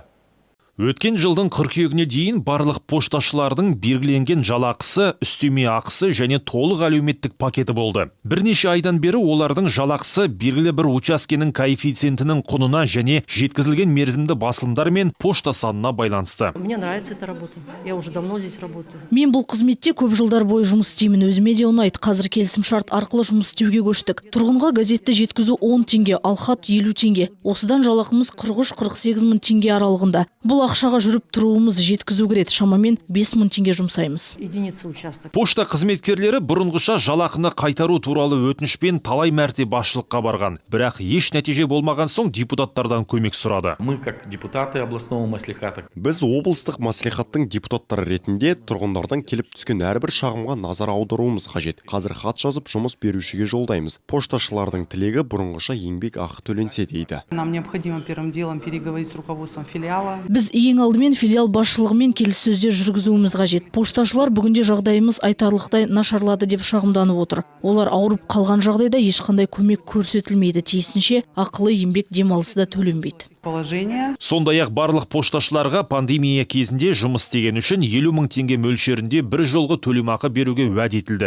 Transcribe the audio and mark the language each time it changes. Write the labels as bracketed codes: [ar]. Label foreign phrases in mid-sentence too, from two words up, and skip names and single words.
[kk] Өткен жылдың қыркүйегіне дейін барлық пошташылардың белгіленген жалақысы, үстеме ақысы және толық әлеуметтік пакеті болды. Бірнеше айдан бері олардың жалақысы белгілі бір учаскенің коэффициентінің құнына және жеткізілген мерзімді басылымдар мен пошта санына байланысты. [ru] Мне нравится эта работа. Я уже давно здесь работаю. [kk] Мен бұл қызметте көп жылдар бойы жұмыс істеймін. Өзіме де ұнайды. Қазір келісімшарт арқылы жұмыс істеуге көштік. Тұрғынға газетті жеткізу 10 теңге, ал хат 50 теңге. Осыдан жалақымыз 43-48 мың теңге аралығында. Бұл ақшаға жүріп тұруымыз жеткізу керек. Шамамен 5 мың теңге жұмсаймыз. [ru] Единица участок. [kk] Пошта қызметкерлері бұрынғыша жалақыны қайтару туралы өтінішпен талай мәрте басшылыққа барған. Бірақ еш нәтиже болмаған соң депутаттардан көмек сұрады. [ru] Мы, как депутаты областного маслихата, [kk] Біз облыстық маслихаттың депутаттары ретінде тұрғындардан келіп түскен әрбір шағымға назар аударуымыз қажет. Қазір хат жазып жұмыс берушіге жолдаймыз. Пошташылардың тілегі бұрынғыша еңбек ақы төленсе дейді. [ru] Нам необходимо первым делом переговорить с руководством филиала. [kk] Біз ең алдымен филиал басшылығымен келіссөздер жүргізуіміз қажет. Пошташылар бүгінде жағдайымыз айтарлықтай нашарлады деп шағымданып отыр. Олар ауырып қалған жағдайда ешқандай көмек көрсетілмейді. Тиісінше ақылы еңбек демалысы да төленбейді. [ru] Положение. [kk] Сондай-ақ барлық пошташыларға пандемия кезінде жұмыс істеген үшін 50 мың теңге мөлшерінде бір жолғы төлемақы беруге уәде етілді.